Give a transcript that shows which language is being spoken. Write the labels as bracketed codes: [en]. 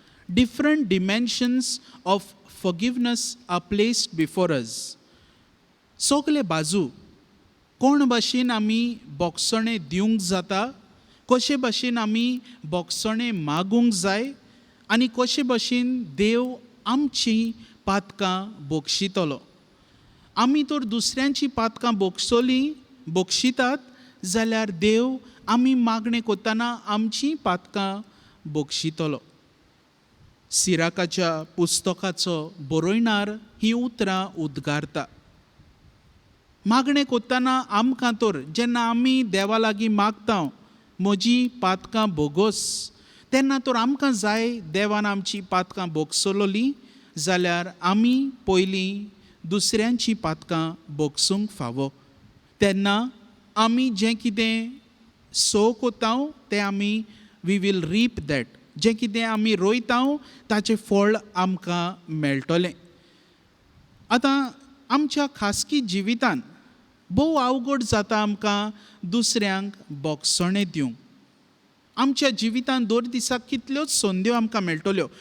[en] Different dimensions of forgiveness are placed before us. [gom] सगळे बाजू कोण भाशेन आमी बोगसणे दिवंक जाता, कशे भाशेन आमी बोगसणे मागूंक जाय आनी कशे भाशेन देव आमची पातकां बोगशितलो. आमी तर दुसऱ्यांची पातकां बोगशितात जाल्यार देव आमी मागणें करतना आमची पातकां बोगशितलो. सिराकाच्या पुस्तकाचो बरोयणार ही उतरां उद्गारता. मागणें करतना आमकां तर जेन्ना आमी देवा लागीं मागता म्हजी पातकां बोगोस, तेन्ना तर आमकां जाय देवान आमची पातकां बोगसलोली जाल्यार आमी पयलीं दुसऱ्यांची पातकां बोगसूंक फावो. तेन्ना आमी जें कितें सोव कोता तें आमी [en] We will reap that. [gom] जें कितें आमी रोयता ताचें फळ आमकां मेळटलें. आतां आमच्या खासगी जिवितांत भोव अवघड जाता आमकां दुसऱ्यांक बोगसणें दिवंक. आमच्या जिवितांत दर दिसाक कितल्योच संद्यो आमकां मेळटल्यो.